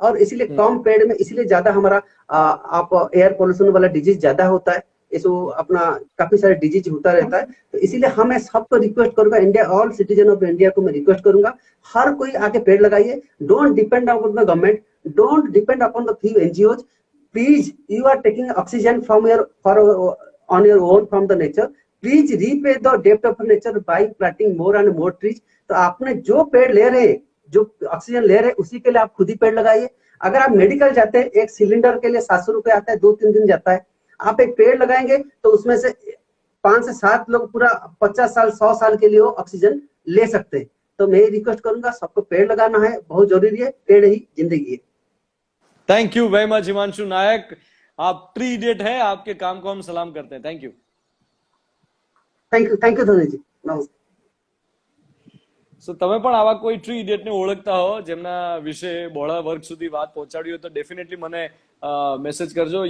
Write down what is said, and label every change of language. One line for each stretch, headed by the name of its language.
Hindi: और इसीलिए कम पेड़ में इसीलिए ज्यादा हमारा आप एयर पोल्यूशन वाला डिजीज ज्यादा होता है, इसको अपना काफी सारे डिजीज होता रहता है। तो इसीलिए मैं सबको रिक्वेस्ट करूंगा, India
English: all citizen of India
Hindi: को मैं रिक्वेस्ट करूंगा, हर कोई आके पेड़ लगाइए।
English: Don't depend upon the government, don't depend upon the few NGOs. Please, you are taking oxygen from on your own from the nature. Please repay the debt of nature by planting more and more trees.
Hindi: तो आपने जो पेड़ ले रहे हैं, जो oxygen ले रहे हैं, उसी के लिए आप खुद ही पेड़ लगाइए। अगर आप मेडिकल जाते हैं, एक सिलेंडर के लिए 700 रुपए आता है, 2-3 दिन जाता है। आप एक पेड़ लगाएंगे तो उसमें से 5 से 7 लोग पूरा 50 साल 100 साल के लिए वो ऑक्सीजन ले सकते हैं। तो मैं रिक्वेस्ट करूंगा सबको पेड़ लगाना है, बहुत जरूरी है, पेड़ ही जिंदगी है।
English: thank you very much
Hindi: Himanshu नायक, आप ट्री इडियट है, आपके काम को हम सलाम करते हैं। Thank you.
English: Thank you ધોનીજી, Namaste.
Gujarati: સો તમે પણ આવા કોઈ ટ્રી ઇડિયટને ઓળખતા હો જેમના વિશે બહોળા વર્ગ સુધી વાત પહોંચાડી હોય તો ડેફિનેટલી મને મેસેજ કરજો.